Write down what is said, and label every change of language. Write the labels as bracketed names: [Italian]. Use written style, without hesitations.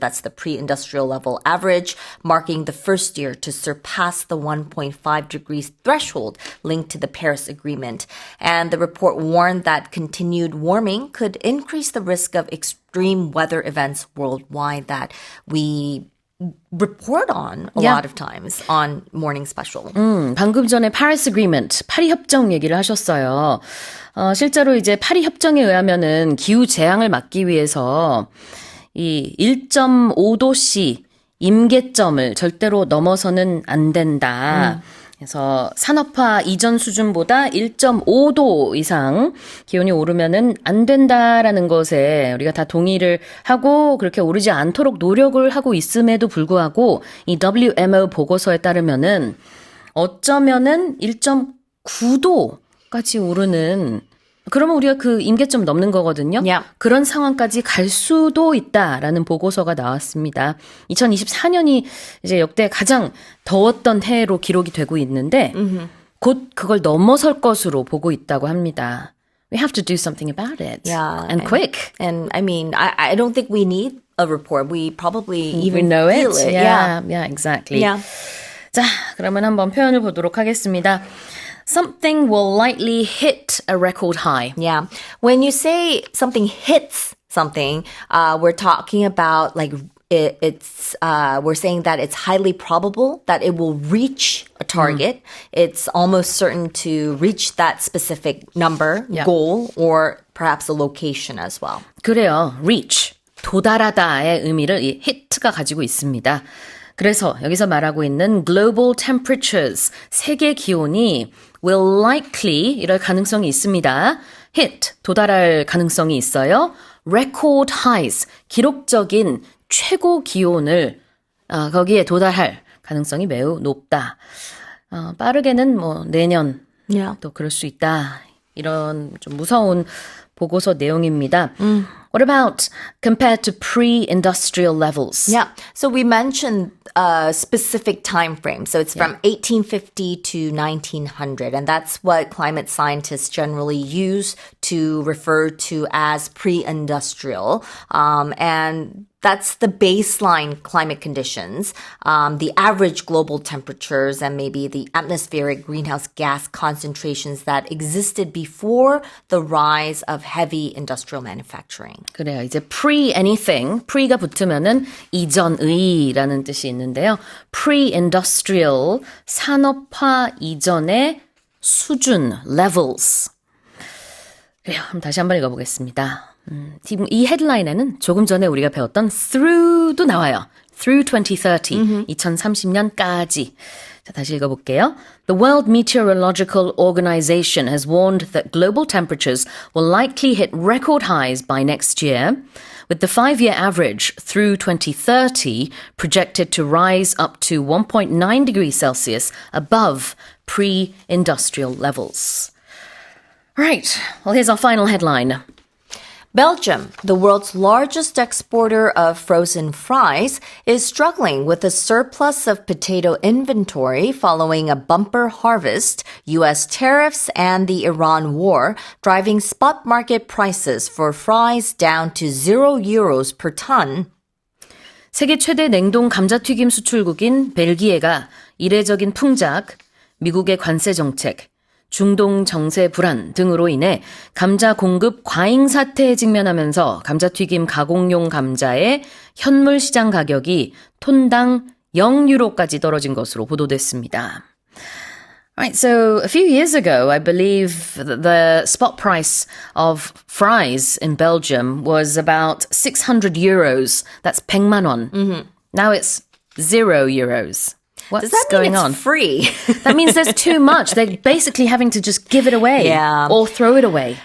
[English] That's the pre-industrial level average, marking the first year to surpass the 1.5 degrees threshold linked to the Paris Agreement. And the report warned that continued warming could increase the risk of extreme weather events worldwide that we report on a lot of times on Morning Special. [Korean] 방금 전에 Paris Agreement, 파리 협정 얘기를 하셨어요. 실제로 이제 파리 협정에 의하면은 기후 재앙을 막기 위해서 이 1.5도씨 임계점을 절대로 넘어서는 안 된다. 그래서 산업화 이전 수준보다 1.5도 이상 기온이 오르면은 안 된다라는 것에 우리가 다 동의를 하고 그렇게 오르지 않도록 노력을 하고 있음에도 불구하고 이 WMO 보고서에 따르면은 어쩌면은 1.9도까지 오르는 그러면 우리가 그 임계점 넘는 거거든요. [English] Yeah. [Korean] 그런 상황까지 갈 수도 있다라는 보고서가 나왔습니다. 2024년이 이제 역대 가장 더웠던 해로 기록이 되고 있는데 곧 그걸 넘어설 것으로 보고 있다고 합니다. [English] We have to do something about it. Yeah. And quick. And I mean, I don't think we need a report. We probably even We know feel it. it. Yeah, exactly. Yeah. [Korean] 자, 그러면 한번 표현을 보도록 하겠습니다. [English] Something will likely hit a record high. Yeah. When you say something hits something, we're talking about like we're saying that it's highly probable that it will reach a target. It's almost certain to reach that specific number, goal, or perhaps a location as well. [Korean] 그래요. reach, 도달하다의 의미를 이 hit가 가지고 있습니다. 그래서 여기서 말하고 있는 [English] global temperatures, [Korean] 세계 기온이 [English] will likely [Korean] 이럴 가능성이 있습니다. hit, 도달할 가능성이 있어요. [English] record highs, [Korean] 기록적인 최고 기온을 거기에 도달할 가능성이 매우 높다. 빠르게는 뭐 내년 또 그럴 수 있다. 이런 좀 무서운 보고서 내용입니다. [English] What about compared to pre-industrial levels? Yeah. So we mentioned a specific time frame. So it's from 1850 to 1900. And that's what climate scientists generally use to refer to as pre-industrial. And that's the baseline climate conditions, the average global temperatures, and maybe the atmospheric greenhouse gas concentrations that existed before the rise of heavy industrial manufacturing. [Korean] 그래요. 이제 pre-anything, pre가 붙으면은 이전의라는 뜻이 있는데요. pre-industrial, 산업화 이전의 수준, levels. 그래요. 그럼 다시 한번 읽어보겠습니다. 지금 이 헤드라인에는 조금 전에 우리가 배웠던 through도 나와요. through 2030, 2030년까지. 자, 다시 읽어볼게요. [English] The World Meteorological Organization has warned that global temperatures will likely hit record highs by next year, with the 5-year average through 2030 projected to rise up to 1.9 degrees Celsius above pre-industrial levels. Right, well, here's our final headline. Belgium, the world's largest exporter of frozen fries, is struggling with a surplus of potato inventory following a bumper harvest, U.S. tariffs, and the Iran war, driving spot market prices for fries down to €0 per ton. [Korean] 세계 최대 냉동 감자튀김 수출국인 벨기에가 이례적인 풍작, 미국의 관세 정책, 중동 정세 불안 등으로 인해 감자 공급 과잉 사태에 직면하면서 감자튀김 가공용 감자의 현물 시장 가격이 톤당 0유로까지 떨어진 것으로 보도됐습니다. [English] Right, so a few years ago, I believe the spot price of fries in Belgium was about 600 euros. That's 100만 원. Now it's €0. What's Does that going mean it's on? free? That means there's too much. They're basically having to just give it away or throw it away.